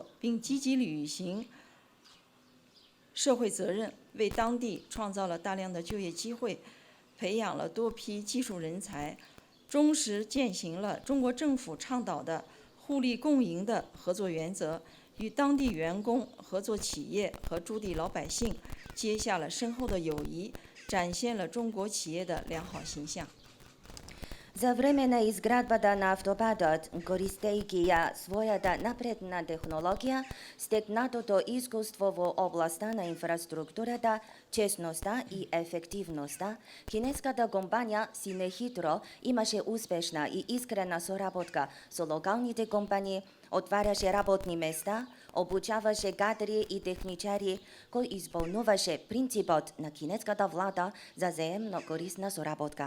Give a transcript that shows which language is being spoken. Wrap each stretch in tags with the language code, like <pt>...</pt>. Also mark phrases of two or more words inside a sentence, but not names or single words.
<zh>并积极履行社会责任，为当地创造了大量的就业机会，培养了多批技术人才，忠实践行了中国政府倡导的互利共赢的合作原则，与当地员工、合作企业和驻地老百姓结下了深厚的友谊，展现了中国企业的良好形象。</zh> <mk>За време на изградбата на автобадот, користејќи ја својата напредна технологија, стекнатото искуство во областа на инфраструктурата, честноста и ефективноста, кинеската компанија Синехидро имаше успешна и искрена соработка со локалните компании, отваряше работни места, обучаваше кадри и техничари, кој исполнуваше принципот на кинеската влада за заемно корисна соработка.</mk>